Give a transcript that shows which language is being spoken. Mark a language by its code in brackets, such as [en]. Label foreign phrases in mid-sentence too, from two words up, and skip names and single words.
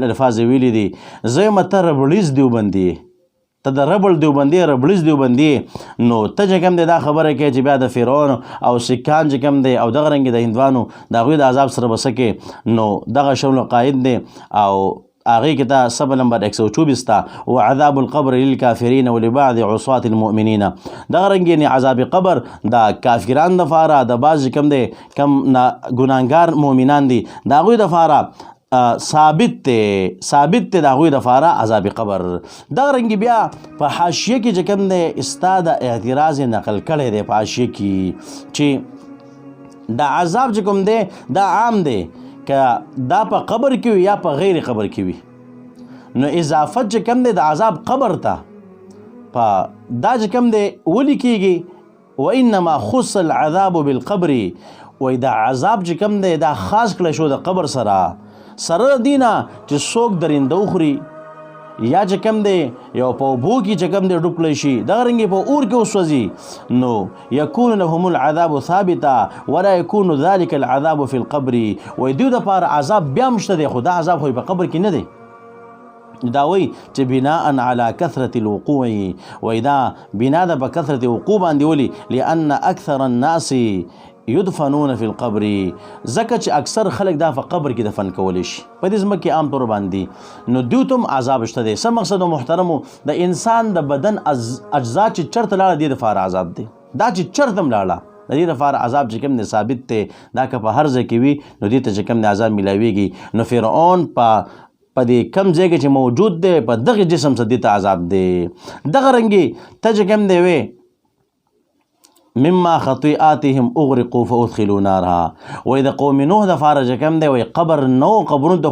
[ps] الفاظ ویلي دي زه یم ته ربړیز دیوبندي ته د ربړ دیوبندي ربړیز دیوبندي نو ته چې کوم دی دا خبره کوي چې بیا د فرعون او سکان چې کوم دی او دغه رنګ د هندوانو د هغوی د عذاب سره به څه کې نو دغه شول قاید دی او هغې کې دا صفحه نمبر 124 ته [ar] وعذاب القبر للکافرین ولبعض عصاة المؤمنین [ps] دغه رنګ یعنې عذاب قبر د کافرانو دپاره د بعض کم دی کم ګناهګار مؤمنان دي د هغوی دپاره ثابت دی د هغوی دپاره عذاب قبر دغه رنګ بیا په حاشیه کې چې کوم دی ستا د اعتراض نقل کړی دی په حاشیه کې چې د عذاب چې کوم دی دا عام دی که دا په قبر کې وي یا په غیر قبر کې وي نو اضافت چې کوم دی د عذاب قبر ته په دا چې کوم دی ولې کېږي [ar] وانما خص العذاب بالقبر [ps] وایي دا عذاب چې کوم دی دا خاص کړی شو د قبر سره سره دینه چې څوک درنده وخوري یا چې کوم دی یو په اوبو کې چې کوم دی ډوب کړی شي دغه رنګې په اور کې وسوځي نو [ar] یکون لهم العذاب ثابتا ولا یکون ذلک العذاب فی القبر [ps] وایي دوی دپاره عذاب بیا هم شته دی خو دا عذاب خو په قبر کې نه دی دا وایي چې [ar] بناء علی کثرة الوقوع [ps] وایي دا بنا ده په کثرت وقوع باندې ولي [ar] لأن اکثر الناس یدفنون فی القبر [ps] ځکه چې اکثر خلک دا په قبر کې دفن کولی شي په دې ځمکه کې عام طور باندې نو دوی ته هم عذاب شته دی څه مقصد محترمو د انسان د بدن اجزا چې چرته لاړه دې دپاره عذاب دی دا چې چرته هم لاړه د دې لپاره عذاب چې کوم دی ثابت دی دا که په هر ځای کې وي نو دې ته چې کوم دی عذاب میلاویږي نو فرعون په دې کم ځای کې چې موجود دی په دغه جسم څه دې ته عذاب دی دغه رنګې ته چې کوم دی وی [ar] مما خطیئاتهم اغرقوا فادخلوا نارها [ps] وای د قوم نوح د فاره چې کوم دی وای قبر نو قبرونو ته